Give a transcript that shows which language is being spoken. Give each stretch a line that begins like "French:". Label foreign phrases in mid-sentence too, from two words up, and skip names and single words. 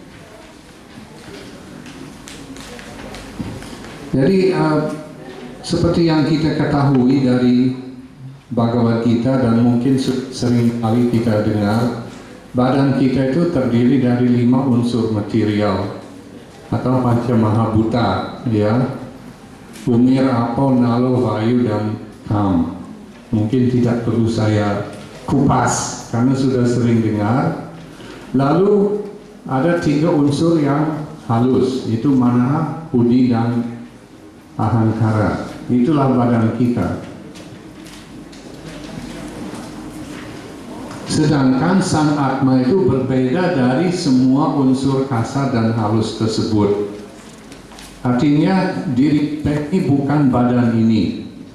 Indonesian: Jadi seperti yang kita ketahui dari Bhagavad Gita dan mungkin sering kali kita dengar, badan kita itu terdiri dari 5 unsur material atau Panca Mahabhuta, ya. Bumi,
Sanskrit: आपो, नलो, वायु,
Indonesian: dan kam. Mungkin tidak perlu saya kupas karena sudah sering dengar. Lalu ada 3 unsur yang halus, itu
Sanskrit: मनः, बुद्धि,
Indonesian: dan ahankara. Itulah badan kita. Sedangkan sang Atma itu berbeda dari semua unsur kasar dan halus tersebut. Artinya diri kita ini bukan badan ini.